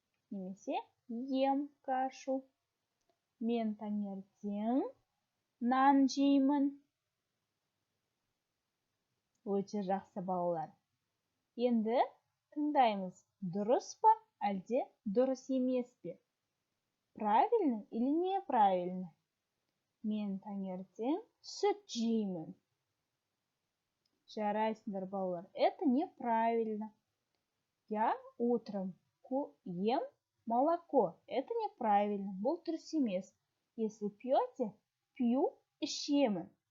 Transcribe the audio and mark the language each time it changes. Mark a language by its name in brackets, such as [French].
[Kazakh] Немесе [Russian] ем кашу. [Kazakh] Мен таңертең нан жеймін. Өте жақсы балалар. Енді тыңдаймыз. Дұрыс па, әлде дұрыс емес пе? [Russian] Правильно или неправильно? [Kazakh] Мен таңертең сүт жеймін. Жарайсыңдар балалар. [Russian] Это неправильно. Я утром ем молоко. Это неправильно. [Kazakh] Бұл дұрыс емес. [Russian] Если пьете, пью, [Kazakh] ішемін.